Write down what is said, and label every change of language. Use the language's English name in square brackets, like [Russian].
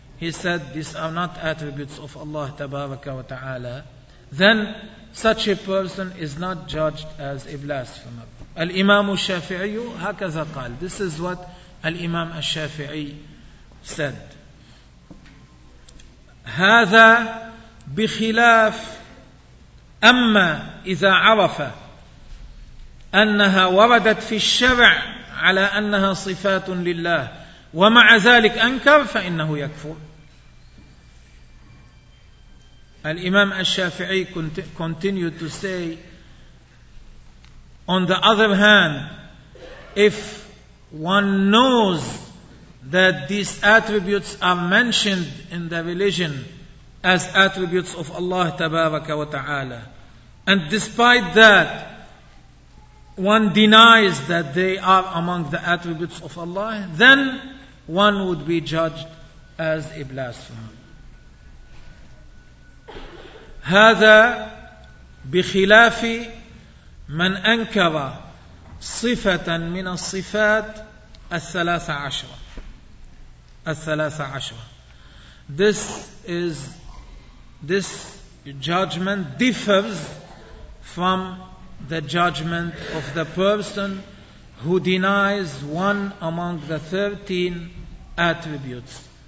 [English] He said these are not attributes of Allah [Arabic] tabaraka wa ta'ala. [English] Then such a person is not judged as a blasphemer. Al-Imam al-Shafi'i [Arabic] hakaza qal. [English] This is what Al-Imam al-Shafi'i said. [Arabic] هذا بخلاف أما إذا عرف أنها وردت في الشرع على أنها صفات لله ومع ذلك أنكر فإنه يكفر. [English] الإمام الشافعي continued to say, on the other hand, if one knows that these attributes are mentioned in the religion as attributes of Allah [Arabic] Tabaraka wa Ta'ala, [English] and despite that, one denies that they are among the attributes of Allah, then one would be judged as a blasphemer. [Arabic] هذا بخلاف من أنكر صفة من الصفات الثلاثة عشرة. الثلاثة عشرة. [English] This judgment differs from the judgment of the person who denies one among the 13 attributes.